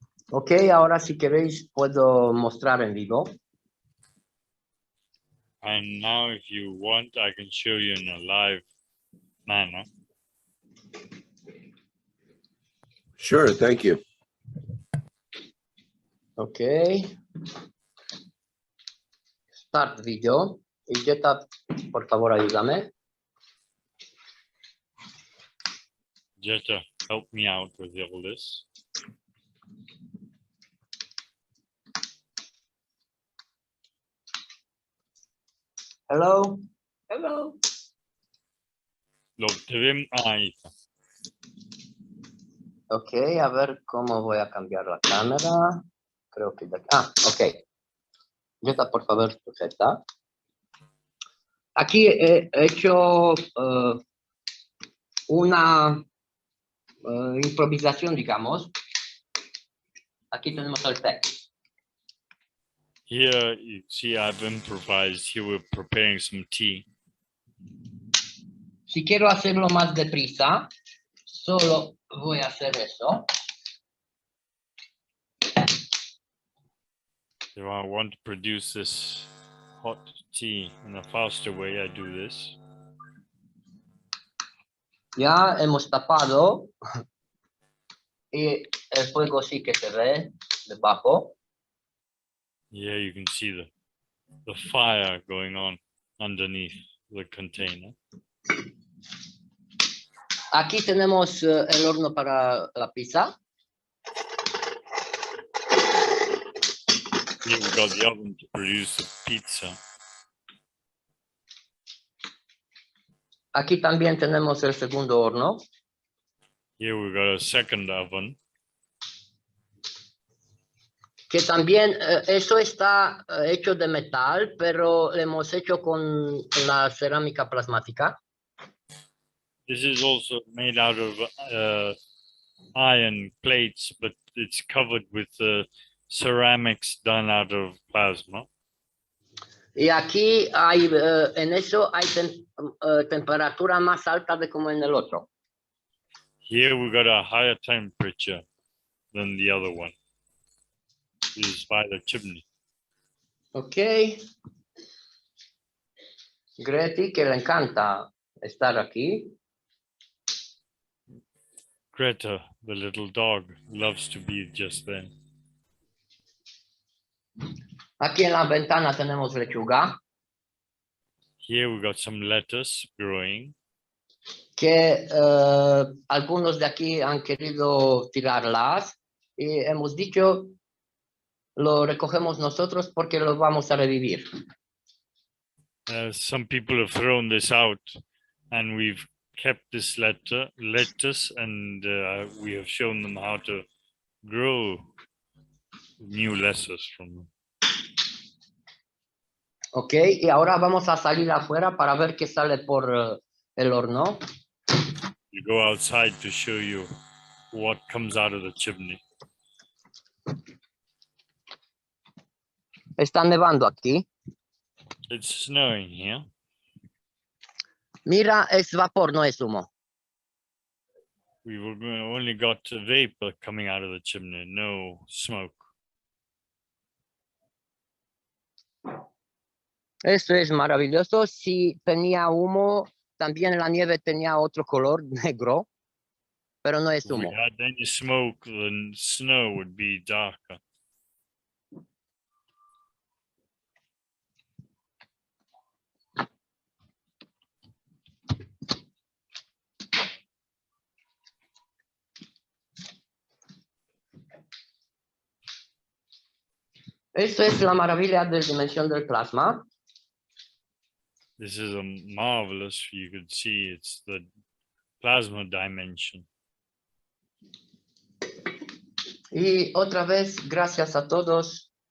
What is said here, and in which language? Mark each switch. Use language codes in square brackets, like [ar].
[es] Ok, ahora si queréis puedo mostrar en vivo. [en] And now, if you want, I can show you in a live manner. Sure, thank you. Ok. Start video. [es] Y Jetta, por favor, ayúdame. [en] Jetta, help me out with all this. Hello. Hello. [es] Te vemos ahí. Ok, a ver cómo voy a cambiar la cámara. Creo que de aquí. Ah, ok. Jetta, por favor, sujeta. Aquí he hecho una improvisación, digamos. Aquí tenemos el texto. [en] Here, you see, I've improvised. Here, we're preparing some tea. [es] Si quiero hacerlo más deprisa, solo voy a hacer eso. [en] If I want to produce this hot tea in a faster way, I do this. [es] Ya hemos tapado y el fuego sí que se ve debajo. [en] Yeah, you can see the fire going on underneath the container. [es] Aquí tenemos el horno para la pizza. [en] Here we've got the oven to produce the pizza. [es] Aquí también tenemos el segundo horno. [en] Here we've got a second oven. [es] Que también eso está hecho de metal, pero lo hemos hecho con la cerámica plasmática. [en] This is also made out of iron plates, but it's covered with ceramics done out of plasma. [es] Y aquí hay, en eso hay temperatura más alta de como en el otro. [en] Here we've got a higher temperature than the other one. This is by the chimney. Ok. [es] Greti, que le encanta estar aquí. [en] Greta, the little dog, loves to be just there. [es] Aquí en la ventana tenemos lechuga. [en] Here we got some lettuce growing. [es] Que algunos de aquí han querido tirarlas y hemos dicho lo recogemos nosotros porque lo vamos a revivir. [en] Some people have thrown this out, and we've kept this lettuce, and we have shown them how to grow new lettuce from them. [es] Ok, y ahora vamos a salir afuera para ver qué sale por el horno. [en] You go outside to show you what comes out of the chimney. [es] Está nevando aquí. [en] It's snowing here. [es] Mira, es vapor, no es humo. [en] We only got vapor coming out of the chimney, no smoke. [es] Eso es maravilloso. Si tenía humo, también la nieve tenía otro color negro, pero no es [en] If we [es] humo. [en] had any smoke, then snow would be darker. [es] Eso es la maravilla de la dimensión del plasma. [en] This is a marvelous, you could see it's the plasma dimension. [es] Y otra vez, gracias a todos.